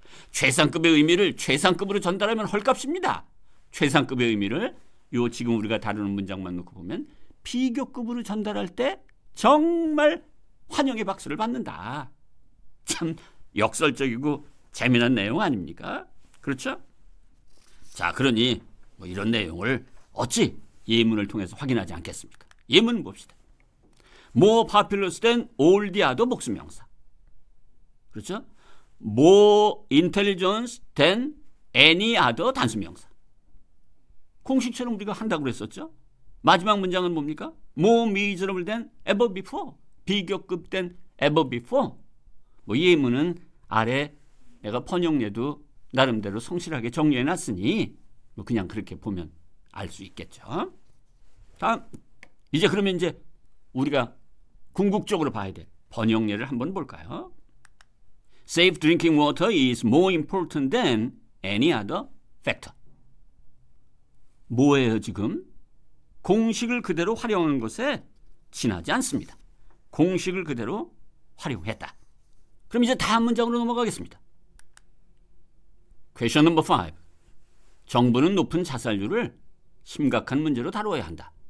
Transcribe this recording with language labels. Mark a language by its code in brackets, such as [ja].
[ko] 최상급의 의미를 최상급으로 전달하면 헐값입니다. 최상급의 의미를 요 지금 우리가 다루는 문장만 놓고 보면 비교급으로 전달할 때 정말 환영의 박수를 받는다. 참 역설적이고 재미난 내용 아닙니까? 그렇죠? 자, 그러니 뭐 이런 내용을 어찌 예문을 통해서 확인하지 않겠습니까? 예문 봅시다. [en] More populous than all the other [ko] 복수명사. 그렇죠? [en] More intelligence than any other [ko] 단수명사. 공식처럼 우리가 한다고 그랬었죠? 마지막 문장은 뭡니까? [en] More miserable than ever before. [ko] 비교급된 [en] ever before. [ko] 뭐 예문은 아래 내가 번역례도 나름대로 성실하게 정리해놨으니 뭐 그냥 그렇게 보면 알 수 있겠죠. 다음, 이제 그러면 이제 우리가 궁극적으로 봐야 될 번역례를 한번 볼까요? [en] Safe drinking water is more important than any other factor. [ko] 뭐예요 지금? 공식을 그대로 활용한 것에 지나지 않습니다. 공식을 그대로 활용했다. 그럼 이제 다음 문장으로 넘어가겠습니다. [en] Question number 5. [ko] 정부는 높은 자살률을 심각한 문제로 다루어야 한다.